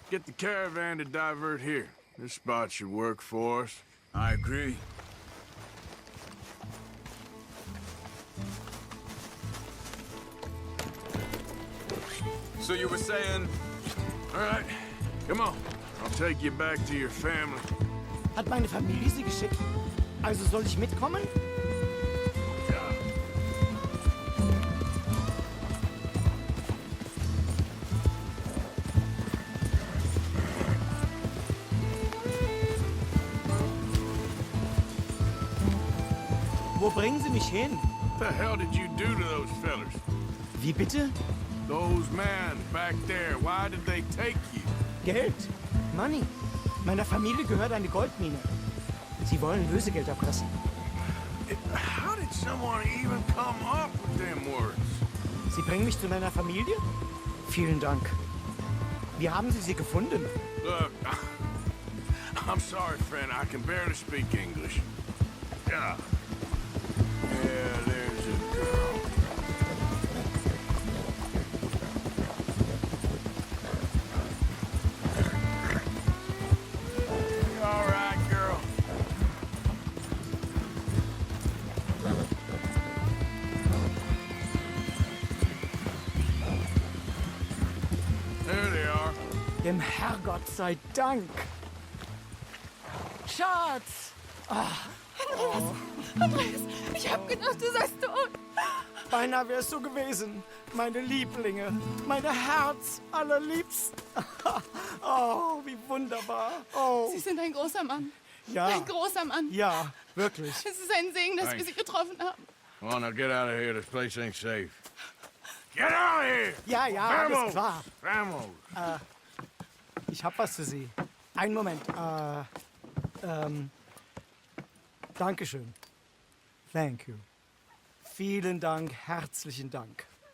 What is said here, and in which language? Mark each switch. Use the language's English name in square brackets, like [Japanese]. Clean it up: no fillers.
[English] Get the caravan to divert here. This spot should work for us. I agree. So you were saying... All right, come on. I'll take you back to your family. [German] Hat meine Familie Sie geschickt? Also soll ich mitkommen? Wo bringen Sie mich hin? [English] What the hell did you do to those fellers? [German] Wie bitte? [English] Those men back there, why did they take you? [German] Geld. [English] Money. [German] Meiner Familie gehört eine Goldmine. Sie wollen Lösegeld erpressen. [English] How did someone even come up with them words? [German] Sie bringen mich zu meiner Familie? Vielen Dank. Wie haben Sie sie gefunden? [English] Look, I'm sorry, friend. I can barely speak English. Yeah. Yeah, there's a girl. You all right, girl? There they are. [German] Dem Herrgott sei Dank. Schatz! Andreas, ich hab gedacht, du seist tot. Beinahe wär's so gewesen. Meine Lieblinge, meine Herz allerliebsten. Oh, wie wunderbar. Oh, Sie sind ein großer Mann. ja. Ein großer Mann. Ja, wirklich. Es ist ein Segen, dass wir [English] Thanks. [German] Sie getroffen haben. [English] Come on, now get out of here. This place ain't safe. Get out of here! Ja, ja, alles klar. [Spanish] Vamos! [German] Ich hab was für Sie. Einen Moment. Dankeschön. [English] Thank you. [German] Vielen Dank, herzlichen Dank.